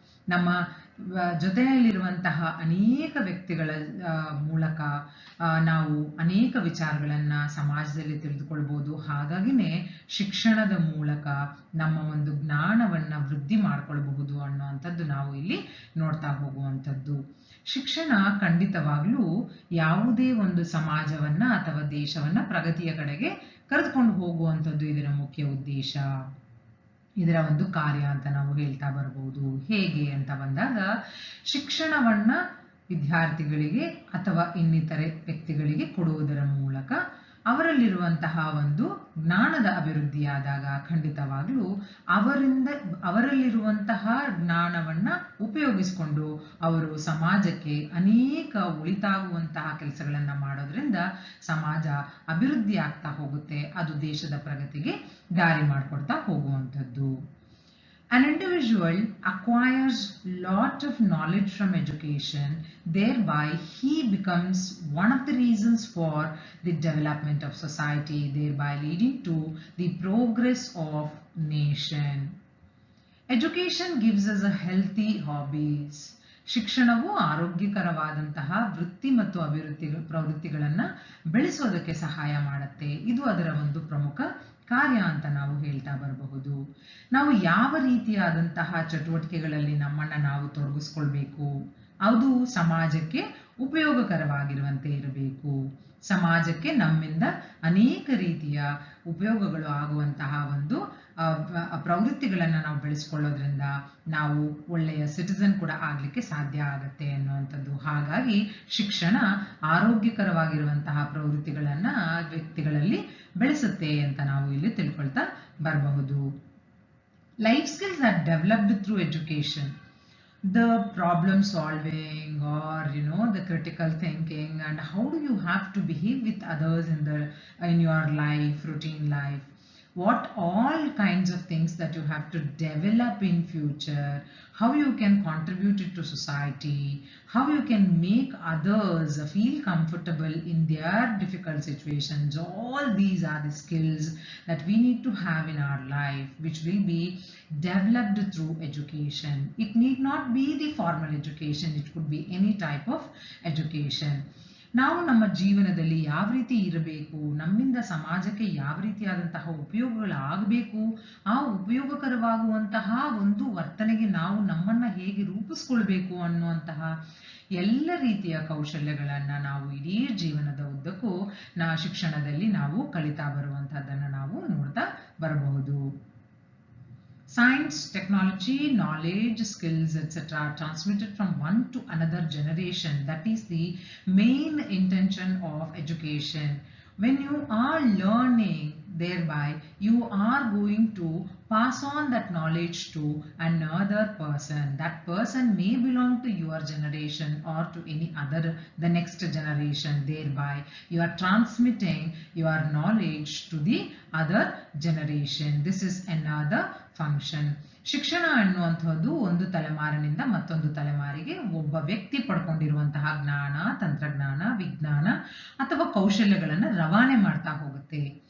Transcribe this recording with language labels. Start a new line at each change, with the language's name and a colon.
Kannada: ನಮ್ಮ ಜೊತೆಯಲ್ಲಿರುವಂತಹ ಅನೇಕ ವ್ಯಕ್ತಿಗಳ ಮೂಲಕ ನಾವು ಅನೇಕ ವಿಚಾರಗಳನ್ನ ಸಮಾಜದಲ್ಲಿ ತಿಳಿದುಕೊಳ್ಬಹುದು. ಹಾಗಾಗಿನೇ ಶಿಕ್ಷಣದ ಮೂಲಕ ನಮ್ಮ ಒಂದು ಜ್ಞಾನವನ್ನ ವೃದ್ಧಿ ಮಾಡ್ಕೊಳ್ಬಹುದು ಅನ್ನುವಂಥದ್ದು ನಾವು ಇಲ್ಲಿ ನೋಡ್ತಾ ಹೋಗುವಂಥದ್ದು. ಶಿಕ್ಷಣ ಖಂಡಿತವಾಗ್ಲೂ ಯಾವುದೇ ಒಂದು ಸಮಾಜವನ್ನ ಅಥವಾ ದೇಶವನ್ನ ಪ್ರಗತಿಯ ಕಡೆಗೆ ಕರೆದುಕೊಂಡು ಹೋಗುವಂಥದ್ದು ಇದರ ಮುಖ್ಯ ಉದ್ದೇಶ, ಇದರ ಒಂದು ಕಾರ್ಯ ಅಂತ ನಾವು ಹೇಳ್ತಾ ಬರಬಹುದು. ಹೇಗೆ ಅಂತ ಬಂದಾಗ ಶಿಕ್ಷಣವನ್ನ ವಿದ್ಯಾರ್ಥಿಗಳಿಗೆ ಅಥವಾ ಇನ್ನಿತರೆ ವ್ಯಕ್ತಿಗಳಿಗೆ ಕೊಡುವುದರ ಮೂಲಕ ಅವರಲ್ಲಿರುವಂತಹ ಒಂದು ಜ್ಞಾನದ ಅಭಿವೃದ್ಧಿಯಾದಾಗ ಖಂಡಿತವಾಗ್ಲೂ ಅವರಲ್ಲಿರುವಂತಹ ಜ್ಞಾನವನ್ನ ಉಪಯೋಗಿಸಿಕೊಂಡು ಅವರು ಸಮಾಜಕ್ಕೆ ಅನೇಕ ಉಳಿತಾಗುವಂತಹ ಕೆಲಸಗಳನ್ನ ಮಾಡೋದ್ರಿಂದ ಸಮಾಜ ಅಭಿವೃದ್ಧಿ ಆಗ್ತಾ ಹೋಗುತ್ತೆ. ಅದು ದೇಶದ ಪ್ರಗತಿಗೆ ದಾರಿ ಮಾಡಿಕೊಡ್ತಾ ಹೋಗುವಂಥದ್ದು.
English: An individual acquires lot of knowledge from education, thereby he becomes one of the reasons for the development of society, thereby leading to the progress of nation. Education gives us a healthy hobbies.
Kannada: ಶಿಕ್ಷಣವು ಆರೋಗ್ಯಕರವಾದಂತಹ ವೃತ್ತಿ ಮತ್ತು ಪ್ರವೃತ್ತಿಗಳನ್ನು ಬೆಳೆಸೋದಕ್ಕೆ ಸಹಾಯ ಮಾಡುತ್ತೆ. ಇದು ಅದರ ಒಂದು ಪ್ರಮುಖ ಕಾರ್ಯ ಅಂತ ನಾವು ಹೇಳ್ತಾ ಬರಬಹುದು. ನಾವು ಯಾವ ರೀತಿಯಾದಂತಹ ಚಟುವಟಿಕೆಗಳಲ್ಲಿ ನಮ್ಮನ್ನು ನಾವು ತೊಡಗಿಸ್ಕೊಳ್ಬೇಕು, ಅದು ಸಮಾಜಕ್ಕೆ ಉಪಯೋಗಕರವಾಗಿರುವಂತೆ ಇರಬೇಕು. ಸಮಾಜಕ್ಕೆ ನಮ್ಮಿಂದ ಅನೇಕ ರೀತಿಯ ಉಪಯೋಗಗಳು ಆಗುವಂತಹ ಒಂದು ಪ್ರವೃತ್ತಿಗಳನ್ನು ನಾವು ಬೆಳೆಸ್ಕೊಳ್ಳೋದ್ರಿಂದ ನಾವು ಒಳ್ಳೆಯ ಸಿಟಿಸನ್ ಕೂಡ ಆಗ್ಲಿಕ್ಕೆ ಸಾಧ್ಯ ಆಗತ್ತೆ ಅನ್ನುವಂಥದ್ದು. ಹಾಗಾಗಿ ಶಿಕ್ಷಣ ಆರೋಗ್ಯಕರವಾಗಿರುವಂತಹ ಪ್ರವೃತ್ತಿಗಳನ್ನ ವ್ಯಕ್ತಿಗಳಲ್ಲಿ ಬೆಳೆಸುತ್ತೆ ಅಂತ ನಾವು ಇಲ್ಲಿ ತಿಳ್ಕೊಳ್ತಾ ಬರಬಹುದು.
English: Life skills are developed through education. The problem solving, or the critical thinking, and how do you have to behave with others in your life, routine life, what all kinds of things that you have to develop in future, how you can contribute it to society, how you can make others feel comfortable in their difficult situations. All these are the skills that we need to have in our life, which will be developed through education. It need not be the formal education, it could be any type of education.
Kannada: ನಾವು ನಮ್ಮ ಜೀವನದಲ್ಲಿ ಯಾವ ರೀತಿ ಇರಬೇಕು, ನಮ್ಮಿಂದ ಸಮಾಜಕ್ಕೆ ಯಾವ ರೀತಿಯಾದಂತಹ ಉಪಯೋಗಗಳಾಗಬೇಕು, ಆ ಉಪಯೋಗಕರವಾಗುವಂತಹ ಒಂದು ವರ್ತನೆಗೆ ನಾವು ನಮ್ಮನ್ನ ಹೇಗೆ ರೂಪಿಸ್ಕೊಳ್ಬೇಕು ಅನ್ನುವಂತಹ ಎಲ್ಲ ರೀತಿಯ ಕೌಶಲ್ಯಗಳನ್ನ ನಾವು ಇಡೀ ಜೀವನದ ಉದ್ದಕ್ಕೂ ಶಿಕ್ಷಣದಲ್ಲಿ ನಾವು ಕಲಿತಾ ಬರುವಂತಹದ್ದನ್ನು ನಾವು ನೋಡ್ತಾ ಬರಬಹುದು.
English: Science, technology, knowledge, skills, etc. are transmitted from one to another generation. That is the main intention of education. When you are learning, thereby you are going to pass on that knowledge to another person. That person may belong to your generation or to any other, the next generation. Thereby you are transmitting your knowledge to the other generation. This is another function.
Kannada: ಶಿಕ್ಷಣ ಅನ್ನುವಂಥದ್ದು ಒಂದು ತಲೆಮಾರಿನಿಂದ ಮತ್ತೊಂದು ತಲೆಮಾರಿಗೆ ಒಬ್ಬ ವ್ಯಕ್ತಿ ಪಡ್ಕೊಂಡಿರುವಂತಹ ಜ್ಞಾನ, ತಂತ್ರಜ್ಞಾನ, ವಿಜ್ಞಾನ ಅಥವಾ ಕೌಶಲ್ಯಗಳನ್ನು ರವಾನೆ ಮಾಡ್ತಾ ಹೋಗುತ್ತೆ.